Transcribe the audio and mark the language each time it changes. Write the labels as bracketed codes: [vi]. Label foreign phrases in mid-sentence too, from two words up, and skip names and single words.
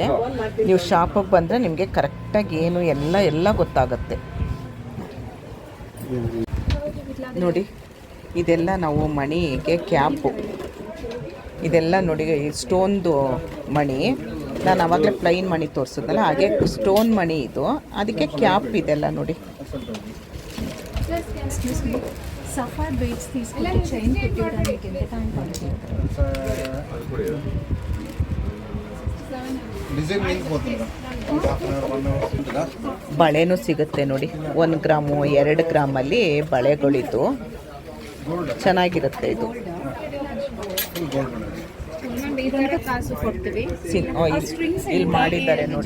[kn] ನೀವು ಶಾಪಿಗೆ ಬಂದರೆ ನಿಮಗೆ ಕರೆಕ್ಟಾಗಿ ಏನು ಎಲ್ಲ ಗೊತ್ತಾಗುತ್ತೆ ನೋಡಿ. ಇದೆಲ್ಲ ನಾವು ಮಣಿಗೆ ಕ್ಯಾಪು, ಇದೆಲ್ಲ ನೋಡಿ ಸ್ಟೋನ್ದು ಮಣಿ. ನಾನು ಆವಾಗಲೇ ಪ್ಲೈನ್ ಮಣಿ ತೋರಿಸಿದ್ನಲ್ಲ, ಹಾಗೆ ಸ್ಟೋನ್ ಮಣಿ ಇದು. ಅದಕ್ಕೆ ಕ್ಯಾಪ್ ಇದೆಲ್ಲ ನೋಡಿ. [te] సఫార్ బీట్స్ తీసుకుంటే చైన్ పెట్టడానికి ఎంత టైం పడుతుంది? [kn] ಬಳೆನೂ ಸಿಗುತ್ತೆ ನೋಡಿ. 1 ಗ್ರಾಮು 2 ಗ್ರಾಮಲ್ಲಿ ಬಳೆಗಳಿದ್ದು ಚೆನ್ನಾಗಿರುತ್ತೆ ಇದು. ಇಲ್ಲಿ ಮಾಡಿದ್ದಾರೆ ನೋಡಿ.